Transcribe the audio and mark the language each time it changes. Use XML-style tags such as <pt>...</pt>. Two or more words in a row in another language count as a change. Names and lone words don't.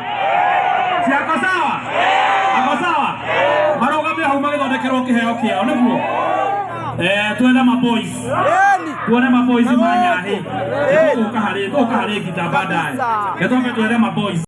<sw>Si ako sawa? Ako sawa?</sw> <ki>Marũgamie hau magĩthondekerwo kĩheo kĩao nĩguo.</ki> <sw>Twende maboys. Tuone maboys manyahi.</sw> <ki>Ũka harĩ gita</ki> <sw>baadaye. Twende maboys.</sw>